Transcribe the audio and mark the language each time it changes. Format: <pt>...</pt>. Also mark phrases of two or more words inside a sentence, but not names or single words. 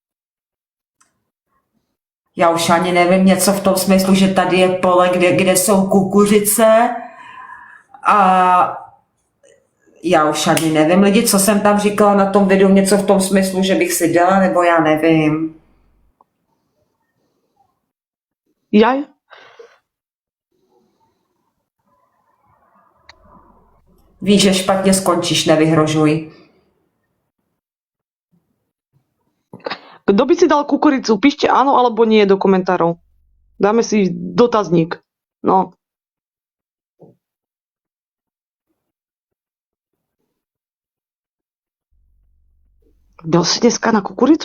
<cs>Já už ani nevím, něco v tom smyslu, že tady je pole, kde jsou kukuřice a já už ani nevím, lidi, co jsem tam říkala na tom videu, něco v tom smyslu, že bych si dala, nebo já nevím. Jaj? Víš, že špatně skončíš, nevyhrožuj.</cs> <sk>Kto by si dal kukuricu? Píšte áno alebo nie do komentárov. Dáme si dotazník. No. Bol si dneska na kukuricu?</sk>